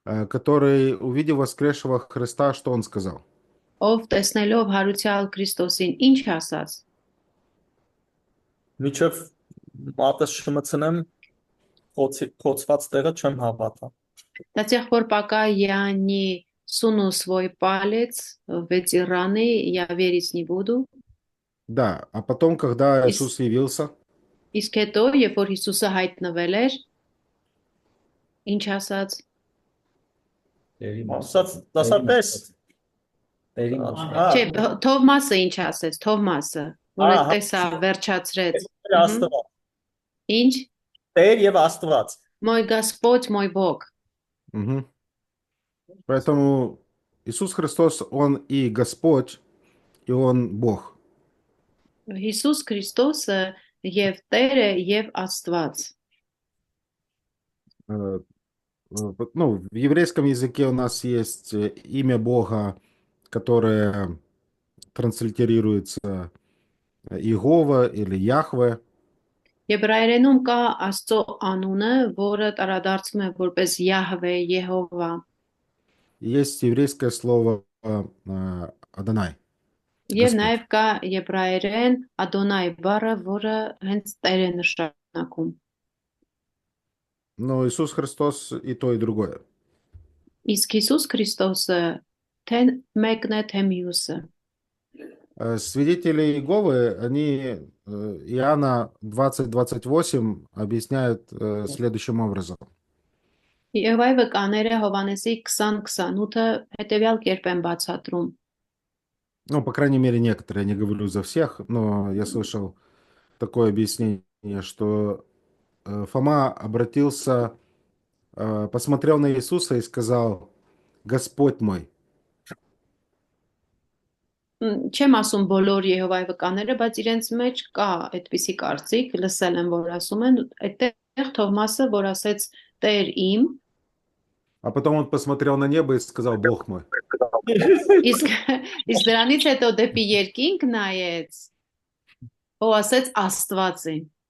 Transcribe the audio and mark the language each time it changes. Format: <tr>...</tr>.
<ru>который, увидев воскресшего Христа, что он сказал?</ru> <hy>ով տեսնելով հարուցյալ Քրիստոսին ինչ ասաց։ Միջև մատս չմցնեմ, խոցված տեղը չեմ հավատա։</hy> <ru>До тех пор, пока я не суну свой палец в эти раны, я верить не буду. Да, а потом, когда Иисус явился,</ru> <hy>Իսկ հետո, երբ որ Հիսուսը հայտնվել էր, ինչ ասաց։ Ասաց, դասապես։ Չէ, Թովմասը ինչ ասեց, Թովմասը, որ այդտեսա վերջացրեց։ Աստված։ Ինչ։ Տեր եւ Աստված։</hy> <ru>Мой Господь, мой Бог. Поэтому Иисус Христос, Он и Господь, и Он Бог.</ru> <hy>Հիսուս Քրիստոսը եւ Տեր է եւ Աստված։</hy> <ru>Ну, в еврейском языке у нас есть имя Бога, которое транслитерируется Иегова или Яхве.</ru> <hy>Եբրայերենում կա Աստծո անունը, որը տարադարձում է որպես Յահվե, Եհովա։</hy> <ru>Есть еврейское слово Адонай.</ru> <hy>Եվ նաև կա եբրայերեն Ադոնայ բառը, որը հենց Տեր է նշանակում։</hy> <ru>Но Иисус Христос и то, и другое.</ru> <hy>Իսկ Հիսուս Քրիստոսը թե մեկն է, թե մյուսը։</hy> <ru>Свидетели Иеговы, они Иоанна 20:28 объясняют следующим образом.</ru> <hy>Եհովայի վկաները Հովանեսի 20-28-ը հետևյալ կերպ են բացատրում.</hy> <ru>Ну, по крайней мере, некоторые, я не говорю за всех, но я слышал такое объяснение, что Фома обратился, посмотрел на Иисуса и сказал: «Господь мой».</ru> <hy>Չեմ ասում բոլոր Եհովայի վկաները, բայց իրենց մեջ կա այդպիսի կարծիք, լսել եմ, որ ասում են, այդտեղ Թովմասը, որ ասեց Տեր իմ,</hy> <ru>А потом он посмотрел на небо и сказал: «Бог мой».</ru> <hy>իսկ իսկ դրանից հետո դեպի երկինք նայեց, ո ասեց Աստված իմ։</hy>